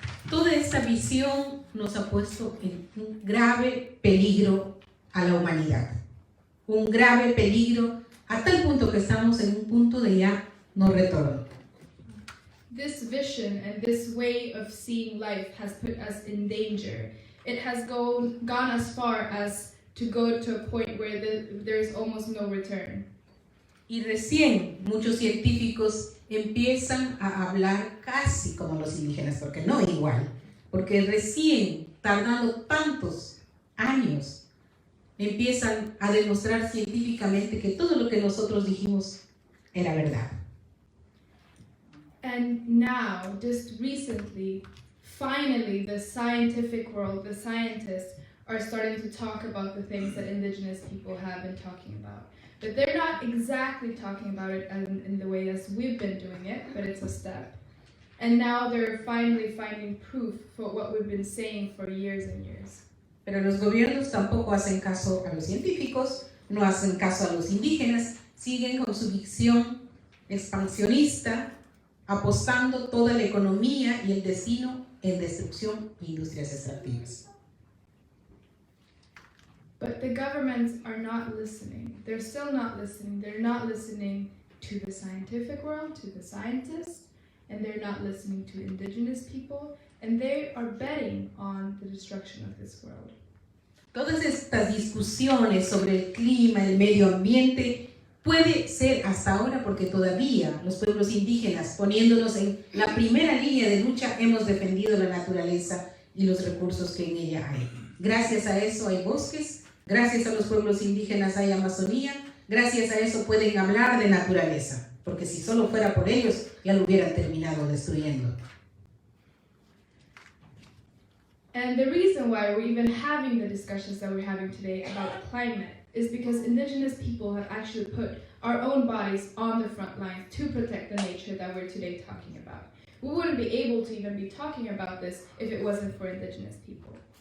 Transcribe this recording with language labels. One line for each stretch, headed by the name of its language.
Spanish: Toda esta visión nos ha puesto en un grave peligro a la humanidad. Un grave peligro a tal punto que estamos en un punto de ya no retorno.
English: This vision and this way of seeing life has put us in danger. It has gone as far as to go to a point where there is almost no return.
Spanish: Y recién muchos científicos empiezan a hablar casi como los indígenas, porque no igual, porque recién, tardando tantos años, empiezan a demostrar científicamente que todo lo que nosotros dijimos era verdad.
English: And now, just recently, finally, the scientific world, the scientists, are starting to talk about the things that indigenous people have been talking about. But they're not exactly talking about it in the way as we've been doing it, but it's a step. And now they're finally finding proof for what we've been saying for years and years.
Spanish: Pero los gobiernos tampoco hacen caso a los científicos, no hacen caso a los indígenas, siguen con su visión expansionista, apostando toda la economía y el destino en destrucción e industrias extractivas.
English: But the governments are not listening. They're still not listening. They're not listening to the scientific world, to the scientists, and they're not listening to indigenous people, and they are betting on the destruction of this world.
Spanish: Todas estas discusiones sobre el clima, el medio ambiente, Puede ser hasta ahora porque todavía los pueblos indígenas, poniéndonos en la primera línea de lucha, hemos defendido la naturaleza y los recursos que en ella hay. Gracias a eso hay bosques, gracias a los pueblos indígenas hay Amazonía, gracias a eso pueden hablar de naturaleza, porque si solo fuera por ellos, ya lo hubieran terminado destruyendo.
English: And the reason why we're even having the discussions that we're having today about climate is because indigenous people have actually put our own bodies on the front line to protect the nature that we're today talking about. We wouldn't be able to even be talking about this if it wasn't for indigenous people.